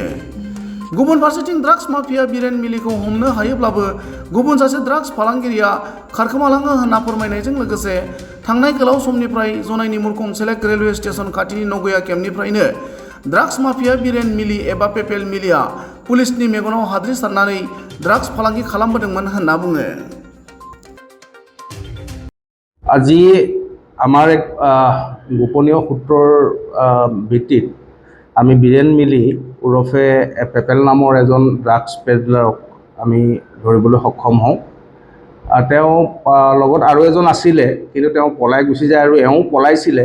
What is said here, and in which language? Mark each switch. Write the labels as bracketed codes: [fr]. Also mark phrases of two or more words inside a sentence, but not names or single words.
[brx] गुबुन फारसेथिं ड्राग्स माफिया बिरेन मिलिखौ हमनो हायोब्लाबो गुबुन सासे ड्राग्स फालांगिरिया खारखोमालाङो होनना फोरमायनायजों लोगोसे थांनाय गोलाव समनिफ्राय जनाइनि मुरखम सेलेक्ट रेलवे स्टेशन खाथिनि नगया केम्पनिफ्रायनो ड्राग्स माफिया बिरेन मिलि एबा पेपेल मिलिया पुलिसनि मेगनाव हाद्रि सारनानै ड्राग्स फालांगि खालामबोदोंमोन होनना बुङो। [as] আজি আমাৰ এক গোপনীয় সূত্ৰৰ ভিত্তিত আমি বিৰেন মিলি ওৰফে পেপেল নামৰ এজন ড্ৰাগছ পেডলাৰক আমি ধৰিবলৈ সক্ষম হওঁ। তেওঁ লগত আৰু এজন আছিলে, কিন্তু তেওঁ পলাই গুচি যায় আৰু এওঁ পলাইছিলে।